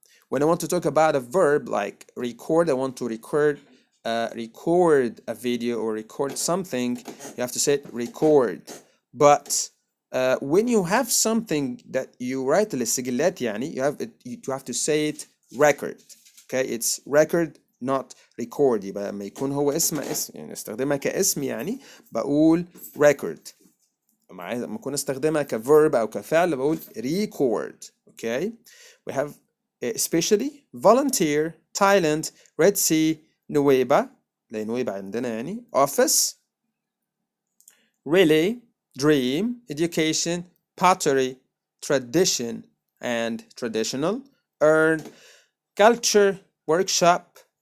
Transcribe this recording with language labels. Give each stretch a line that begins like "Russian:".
English: When I want to talk about a verb like record, I want to record a video or record something, you have to say it record. But when you have something that you write
Arabic: للسجلات يعني,
English: you have to say it record. Okay, it's record not record.
Arabic: يبقى لما يكون هو اسم يعني استخدمها كاسم يعني بقول record. لما اكون استخدمها كverb او كفعل بقول record.
English: Okay, we have especially volunteer, Thailand, Red Sea, نويبع
Arabic: زي نويبع عندنا يعني,
English: office, relay, dream, education, pottery, tradition and traditional, earn, culture, workshop,